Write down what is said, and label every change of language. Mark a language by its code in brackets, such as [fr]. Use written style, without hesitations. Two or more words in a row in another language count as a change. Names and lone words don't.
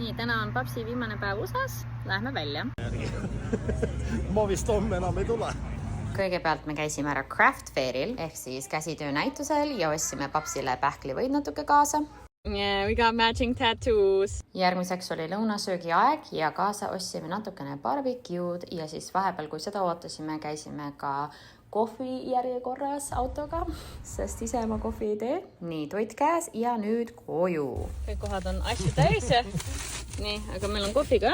[et] Nii, täna on papsi viimane päev USAs. Lähme välja. Ma vist homme enam ei tule. Kõigepealt me käisime ära [en] craft fairil [et] ehk siis käsitöö näitusel ja ostsime papsile pähklivõid natuke kaasa. [en] Yeah, we got matching tattoos. [et] Järgmiseks oli lõunasöögi aeg ja kaasa ostsime natukene barbecued ja siis vahepeal, kui seda ootasime, käisime ka kohvi järjekorras autoga, sest ise ma kohvi ei tee. Nii, toit käes ja nüüd koju. Kõik kohad on asju täis. Nii, aga meil on kohvi ka.